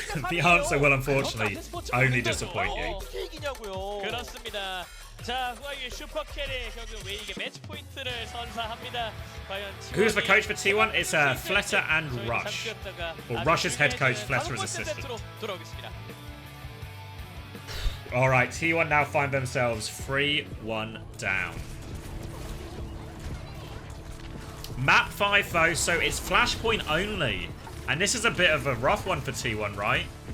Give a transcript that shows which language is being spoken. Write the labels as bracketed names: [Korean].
[English] The answer will unfortunately only disappoint you. [Korean] 그렇습니다. 자, 후아유의 슈퍼캐리 결국 웨이에게 매치 포인트를 선사합니다. 과연 [English] Who's the coach for T1? It's Fletter and Rush. Or Rush's head coach, Fletter as assistant. Alright, T1 now find themselves 3-1 down. Map 5 though, so it's flashpoint only. And this is a bit of a rough one for T1, right?